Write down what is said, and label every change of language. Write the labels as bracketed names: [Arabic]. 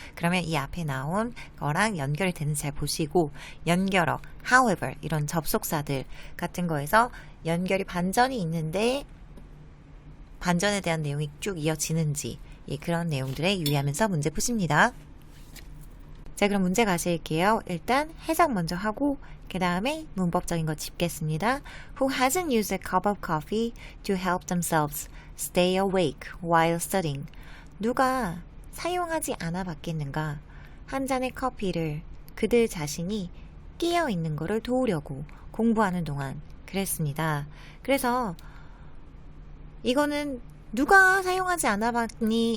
[Korean] 그러면 이 앞에 나온 거랑 연결이 되는지 잘 보시고 연결어, however 이런 접속사들 같은 거에서 연결이 반전이 있는데 반전에 대한 내용이 쭉 이어지는지 그런 내용들에 유의하면서 문제 푸십니다. 자, 그럼 문제 가실게요. 일단 해석 먼저 하고 그 다음에 문법적인 거 짚겠습니다. [English] Who hasn't used a cup of coffee to help themselves stay awake while studying? [Korean] 누가 사용하지 않아 봤겠는가? 한 잔의 커피를 그들 자신이 깨어 있는 거를 도우려고 공부하는 동안 그랬습니다. 그래서 이거는 누가 사용하지 않아 봤니?